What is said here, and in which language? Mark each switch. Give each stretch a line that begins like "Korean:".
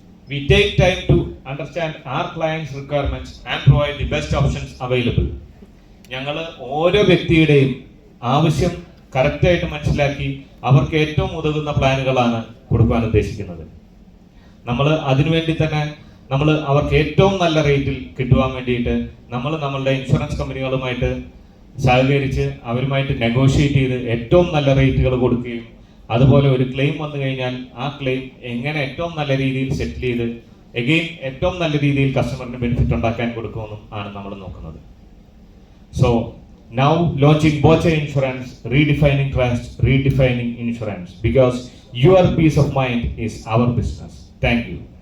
English: We take time to understand our clients' requirements and provide the best options available.
Malayalam: ഞങ്ങൾ ഓരോ വ്യക്തിയുടെയും ആവശ്യം കറക്റ്റായിട്ട് മനസ്സിലാക്കി അവർക്ക് ഏറ്റവും ഉതകുന്ന പ്ലാനുകളാണ് കൊടുക്കാൻ ഉദ്ദേശിക്കുന്നത്. നമ്മൾ അതിനുവേണ്ടി തന്നെ നമ്മൾ അവർക്ക് ഏറ്റവും നല്ല റേറ്റിൽ കിട്ടുവാൻ വേണ്ടിയിട്ട് നമ്മളുടെ ഇൻഷുറൻസ് കമ്പനികളുമായിട്ട് സഹകരിച്ച് അവരുമായിട്ട് നെഗോഷിയേറ്റ് ചെയ്ത് ഏറ്റവും നല്ല റേറ്റുകൾ കൊടുക്കുകയും അതുപോലെ ഒരു ക്ലെയിം വന്നു കഴിഞ്ഞാൽ ആ ക്ലെയിം എങ്ങനെ ഏറ്റവും നല്ല രീതിയിൽ സെറ്റിൽ ചെയ്ത് എഗെയിൻ ഏറ്റവും നല്ല രീതിയിൽ കസ്റ്റമറിന് ബെനിഫിറ്റ് ഉണ്ടാക്കാൻ കൊടുക്കുമെന്നും ആണ് നമ്മൾ നോക്കുന്നത്.
English: So now launching Boche Insurance, redefining trust, redefining insurance, because your peace of mind is our business. Thank you.